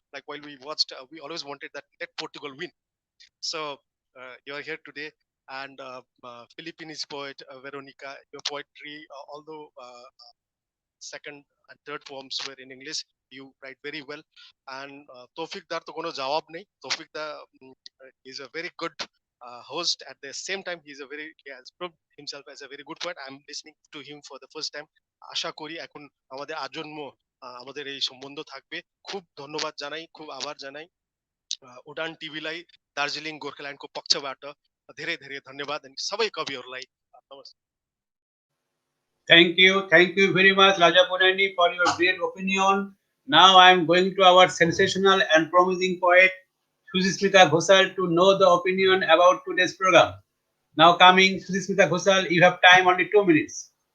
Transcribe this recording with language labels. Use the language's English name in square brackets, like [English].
[English] Like while we watched, we always wanted that let Portugal win. So you are here today, and Philippine poet Veronica, your poetry, although second and third poems were in English, you write very well. And Tofik Dar [Bangla] to kono jawab nahi. [English] Tofik Dar is a very good host. At the same time, he has proved himself as a very good poet. I'm listening to him for the first time. [Bangla] আশা করি এখন আমাদের আজন্ম আমাদের এই সম্বন্ধ থাকবে। খুব ধন্যবাদ জানাই, খুব আভার জানাই [Nepali] उडान टिभीलाई, दार्जिलिङ गोर्खाल्यान्डको पक्षबाट धेरै धेरै धन्यवाद अनि सबै कविहरूलाई नमस्कार। [English] Thank you very much, Rajya Punani, for your great opinion. Now I am going to our sensational and promising poet, Suchismita Ghoshal, to know the opinion about today's program. Now coming, Suchismita Ghoshal, you have time only 2 minutes.